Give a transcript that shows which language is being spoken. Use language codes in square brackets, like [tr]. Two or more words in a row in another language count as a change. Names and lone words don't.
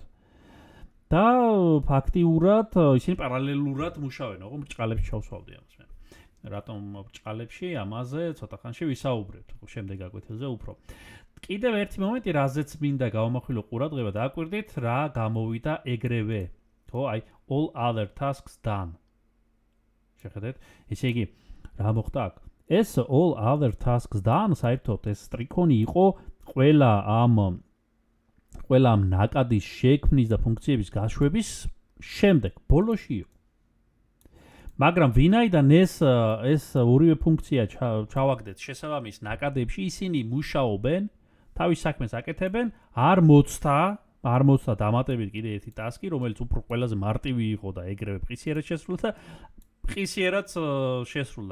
[ka] და ფაქტიურად ისინი პარალელურად მუშაობენ, ხო? ბრჭყალებში ჩავსვავდი ამას მე. რატომ ბრჭყალებში ამაზე ცოტა ხანში ვისაუბრებთ, ხო, შემდეგ აკვეთილზე უფრო. კიდევ ერთი მომენტი, რაზეც მინდა გავამახვილო ყურადღება, დააკვირდით რა გამოვიდა ეგრევე, ხო? აი, [en] all other tasks done. [ka] შეხედეთ? ესე იგი, რა მოხდა აქ? ეს [en] all other tasks done [ka] საერთოდ ეს სტრიქონი იყო ყველა ამ ნაკადის შექმნის და ფუნქციების გაშვების შემდეგ, ბოლოში იყო. მაგრამ ვინაიდან ეს ორივე ფუნქცია ჩავაგდეთ შესაბამის ნაკადებში, ისინი მუშაობენ, თავის საქმეს აკეთებენ, არ მოწდა დამატებით კიდე ერთი ტასკი, რომელიც უფრო ყველაზე მარტივი იყო და ეგრევე ყისიერად შესრულდა და ყისიერად შესრულდა.